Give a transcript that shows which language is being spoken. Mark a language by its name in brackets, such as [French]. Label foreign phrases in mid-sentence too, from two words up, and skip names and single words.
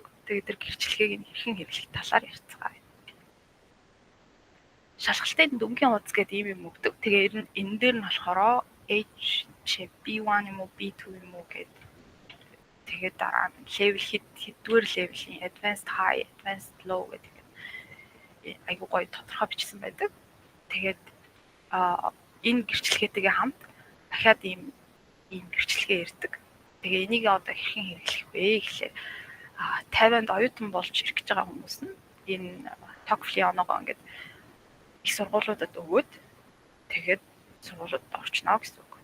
[Mongolian] Тэгээд тэр гэрчлэгийг нь хэрхэн хэрэглэх талаар ярьцгаая. Шалгалтын дүнгийн хуудас гэдэг ийм юм өгдөг. Тэгээ энэ дээр нь болохоор B1 юм уу B2 юм уу гэдэг. Тэгээд дараа нь level хэдвэр level-ийн [English] advanced high, advanced low [Mongolian] гэдэг айгуу гоё тодорхой бичсэн байдаг. Тэгээд энэ гэрчлэгээтэйгээ хамт дахиад ийм гэрчлэгээ ирдэг. Тэгээ энийг одоо хэрхэн хэрэглэх вэ гэхлээр 50-нд оюутан болж ирэх гэж байгаа хүмүүс нь энэ TOEFL-ийн оноогоо ингээд их сургуулиудад өгөөд тэгээд сургуулиудад орчно гэсэн үг.